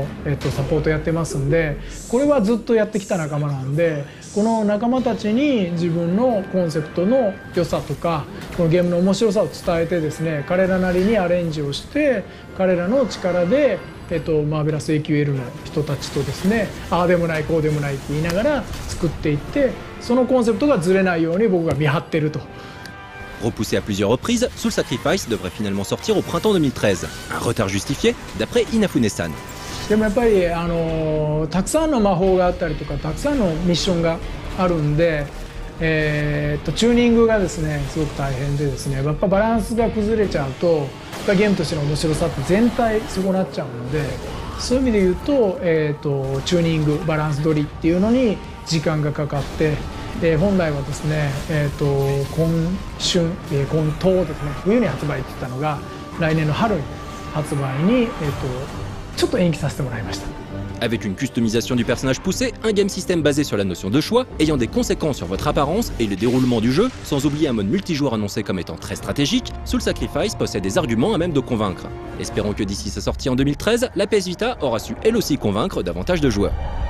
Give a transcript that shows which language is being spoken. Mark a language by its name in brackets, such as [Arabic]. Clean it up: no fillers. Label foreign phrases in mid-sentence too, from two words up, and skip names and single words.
[Japanese] サポートやってますんで、これはずっとやってきた仲間なんで、この仲間たちに自分のコンセプトの良さとかこのゲームの面白さを伝えてですね、彼らなりにアレンジをして彼らの力で、マーベラス AQL の人たちとですね、ああでもないこうでもないって言いながら作っていって、そのコンセプトがずれないように僕が見張ってると。 [French] Repoussé à plusieurs reprises, Soul Sacrifice devrait finalement sortir au printemps 2013. Un retard justifié, d'après Inafune-san. [Japanese] でもやっぱりたくさんの魔法があったりとかたくさんのミッションがあるんで、チューニングがですねすごく大変でですね、やっぱバランスが崩れちゃうとやっぱゲームとしての面白さって全体損なっちゃうので、そういう意味で言うと、チューニングバランス取りっていうのに時間がかかって。本来はですね、今冬ですね、冬に発売って言ったのが来年の春に発売に、ちょっと延期させてもらいました。 [French] Avec une customisation du personnage poussée, un [English] game system [French] basé sur la notion de choix, ayant des conséquences sur votre apparence et le déroulement du jeu, sans oublier un mode multijoueur annoncé comme étant très stratégique, Soul Sacrifice possède des arguments à même de convaincre. Espérons que d'ici sa sortie en 2013, la PS Vita aura su elle aussi convaincre davantage de joueurs.